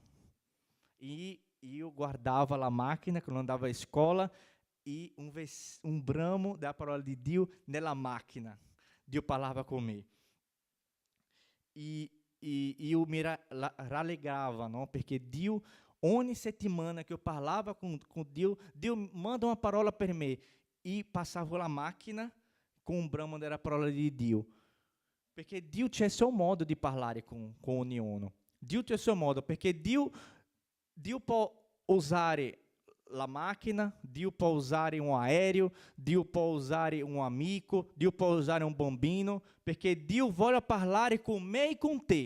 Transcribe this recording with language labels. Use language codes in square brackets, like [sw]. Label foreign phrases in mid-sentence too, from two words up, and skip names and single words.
[it] E io guardava la macchina quando andava a escola e un bramo da parola di Dio nella macchina. Dio parlava con me. E io mi rallegrava, no? Perché Dio, ogni settimana [pt] que eu parlava com Deus, Deus manda uma [it] parola per me. E passava la macchina com um bramo da parola di Dio. Perché Dio c'è il suo modo di parlare con ognuno. Dio c'è il suo modo, perché Dio può usare la macchina, Dio può usare un aereo, Dio può usare un amico, Dio può usare un bambino, perché Dio vuole parlare con me e con te.